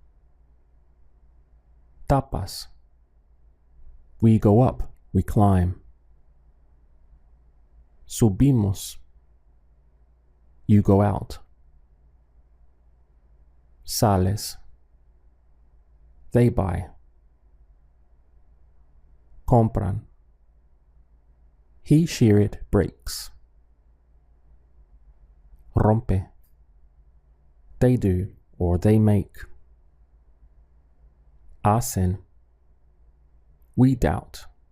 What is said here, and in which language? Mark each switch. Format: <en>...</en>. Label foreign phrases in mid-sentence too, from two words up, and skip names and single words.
<en>Tapas. We go up, we climb. Subimos. You go out. Sales. They buy.</en> <es>Compran.</es> <en>He, she, it breaks. Rompe. They do or they make. Hacen. We doubt.</en>